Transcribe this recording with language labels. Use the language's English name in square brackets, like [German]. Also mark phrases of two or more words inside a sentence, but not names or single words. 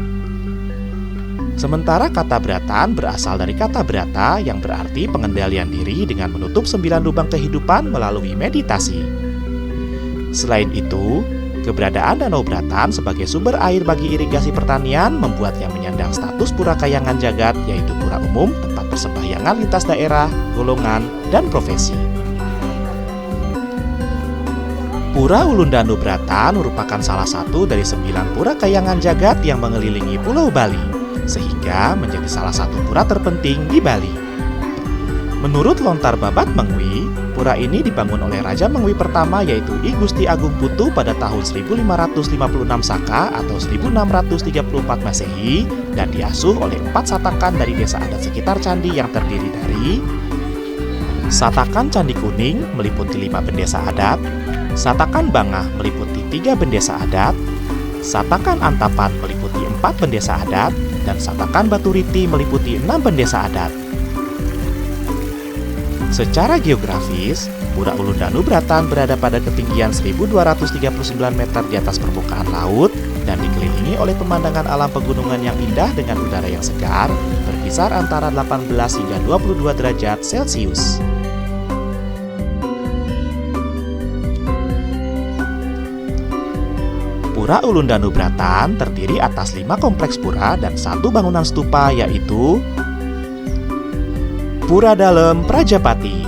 [Indonesian] Sementara kata Bratan berasal dari kata Brata yang berarti pengendalian diri dengan menutup 9 lubang kehidupan melalui meditasi. Selain itu, keberadaan Danau Bratan sebagai sumber air bagi irigasi pertanian membuatnya menyandang status pura kayangan jagat, yaitu pura umum, tempat persembahyangan lintas daerah, golongan, dan profesi. Pura Ulun Danu Bratan merupakan salah satu dari 9 pura kayangan jagat yang mengelilingi Pulau Bali, sehingga menjadi salah satu pura terpenting di Bali. Menurut lontar Babat Mengwi, pura ini dibangun oleh Raja Mengwi pertama yaitu I Gusti Agung Putu pada tahun 1556 Saka atau 1634 Masehi dan diasuh oleh 4 satakan dari desa adat sekitar candi yang terdiri dari Satakan Candi Kuning meliputi 5 bendesa adat, Satakan Bangah meliputi 3 bendesa adat, Satakan Antapan meliputi 4 bendesa adat, dan Satakan Baturiti meliputi 6 bendesa adat. Secara geografis, Pura Ulun Danu Bratan berada pada ketinggian 1239 meter di atas permukaan laut dan dikelilingi oleh pemandangan alam pegunungan yang indah dengan udara yang segar, berkisar antara 18 hingga 22 derajat Celcius. Pura Ulun Danu Bratan terdiri atas 5 kompleks pura dan 1 bangunan stupa, yaitu Pura Dalem Prajapati.